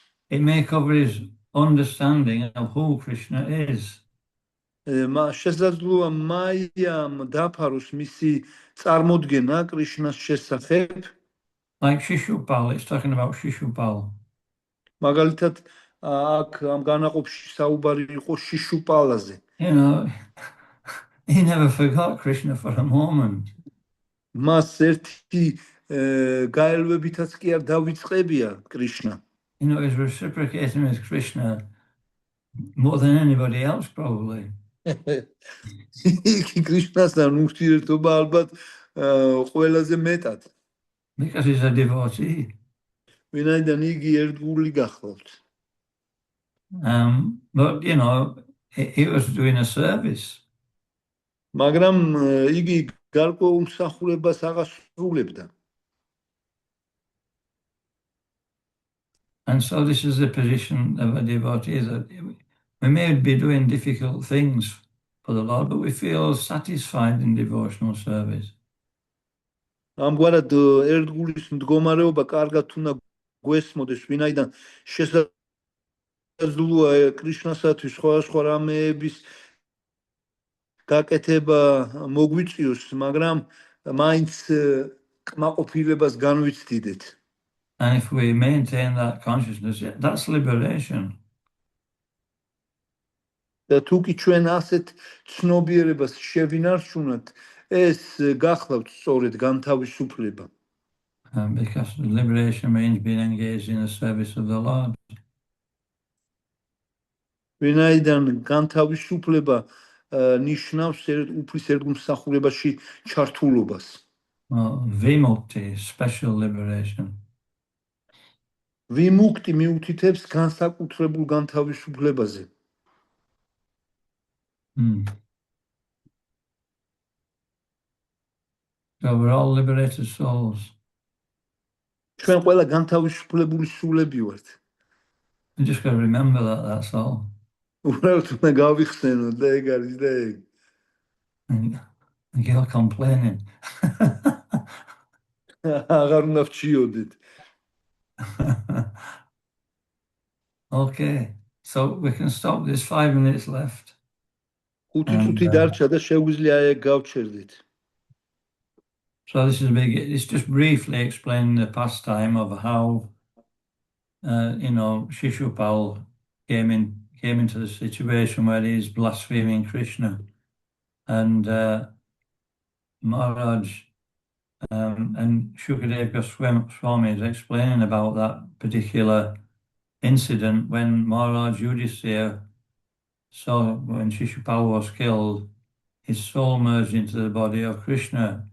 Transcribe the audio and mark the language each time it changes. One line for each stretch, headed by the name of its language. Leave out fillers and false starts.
English: It may cover his understanding of who Krishna is.
Georgian: შესაძლოა მაიამ დაფაროს მისი წარმოდგენა კრიშნას შესახებ.
English: Like Shishupal, it's talking about Shishupal.
Georgian: მაგალითად, აქ ამ განაყოფში საუბარი იყო შიშუპალაზე.
English: You know, he never forgot Krishna for a moment.
Georgian: მას ერთი გაელვებითაც კი არ დავიწყებია კრიშნა.
English: You know, he's reciprocating with Krishna more than anybody else, probably.
Georgian: იგი კრიშნასთან ურთიერთობა ალბათ ყველაზე მეტად.
English: Because he's a devotee.
Georgian: ვინაიდან იგი ერთგული გახლავთ.
English: But, you know, he was doing a service.
Georgian: მაგრამ იგი გარკვეულ მსახურებას აღასრულებდა.
English: And so this is the position of a devotee, that we may be doing difficult things for the Lord, but we feel satisfied in devotional service.
Georgian: ამგვარად ერთგულის მდგომარეობა კარგად უნდა გვესმოდეს, ვინაიდან შესაძლოა კრიშნასათვის სხვადასხვა რამეების გაკეთება მოგვიწიოს, მაგრამ მაინც კმაყოფილებას განვიცდიდეთ.
English: And if we maintain that consciousness, that's liberation.
Georgian: და თუ კი ჩვენ ასეთ ცნობიერებას შევინარჩუნოთ, ეს გახლავთ სწორედ განთავისუფლება.
English: Because liberation means being engaged in the service of the Lord.
Georgian: ვინაიდან განთავისუფლება ნიშნავს უფლის ერთგულმსახურებაში ჩართულობას.
English: Vimukti, special liberation.
Georgian: ვიმუქტი მიუთითებს განსაკუთრებულ განთავისუფლებაზე.
English: So we're all liberated souls.
Georgian: ჩვენ ყველა განთავისუფლებული სულები ვართ.
English: We just got to remember that, that's all.
Georgian: უბრალოდ უნდა გავიხსენოთ და ეგ არის და ეგ.
English: And you're complaining.
Georgian: აღარ უნდა ვჩიოდეთ.
English: Okay, so we can stop. There's 5 minutes left.
Georgian: 5 წუთი დარჩა და შეგვიძლია ეგ გავჩერდით.
English: So this is it's just briefly explaining the pastime of how, you know, Shishupal came into the situation where he's blaspheming Krishna, and Maharaj and Shukadev Goswami is explaining about that particular incident when Maharaj Yudhisthira saw when Shishupal was killed, his soul merged into the body of Krishna.